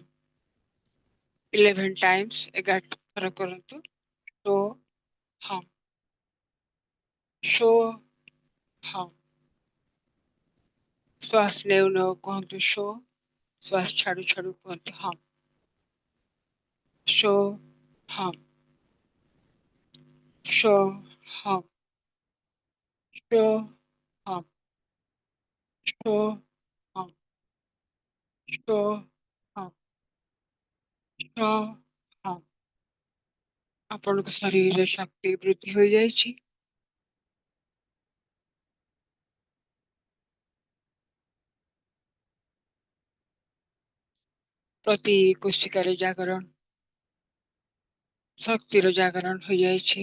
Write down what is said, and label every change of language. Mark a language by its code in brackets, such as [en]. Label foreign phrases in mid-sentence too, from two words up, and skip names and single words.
[or] 11 times, 11 ଥର କରନ୍ତୁ। [sa] ଶୋ ହମ୍, ଶୋ ହମ୍। [or] ଶ୍ୱାସ ନେଉ ନେଉ କୁହନ୍ତୁ ଶୋ। ଶ୍ୱାସ ଛାଡୁ ଛାଡୁ କୁହନ୍ତୁ ହମ୍। [sa] शो हम शो हम शो हम शो हम शो हम शो हम [or] ଆପଣଙ୍କ ଶରୀରରେ ଶକ୍ତି ବୃଦ୍ଧି ହୋଇଯାଇଛି। ପ୍ରତି କୋଶିକାରେ ଜାଗରଣ ଶକ୍ତିର ଜାଗରଣ ହୋଇଯାଇଛି।